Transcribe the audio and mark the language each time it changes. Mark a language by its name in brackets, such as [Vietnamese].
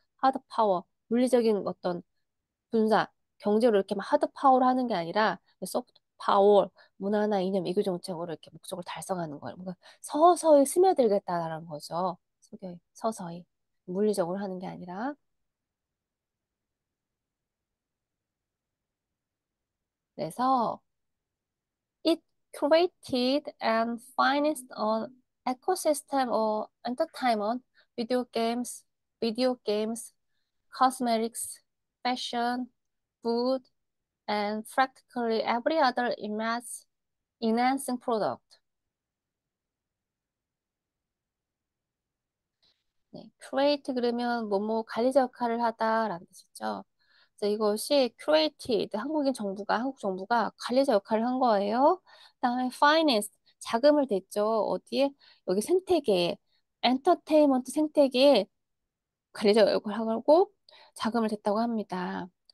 [Korean] 하드 파워, 물리적인 어떤 군사, 경제로 이렇게 막 하드 파워로 하는 게 아니라 소프트 파워, 문화나 이념, 외교 정책으로 이렇게 목적을 달성하는 거예요. 뭔가 서서히 스며들겠다라는 거죠. 서서히. 물리적으로 하는 게 아니라. [English] 그래서 it created and financed an ecosystem of entertainment, video games, video games, cosmetics, fashion, food, and practically every other image enhancing product. [Korean] 네, create 그러면 뭐뭐 관리자 역할을 하다라는 뜻이죠. 그래서 이것이 created 한국 정부가 관리자 역할을 한 거예요. 그다음에 finance 자금을 댔죠. 어디에? 여기 생태계에 엔터테인먼트 생태계에 관리자 역할을 하고 자금을 댔다고 합니다.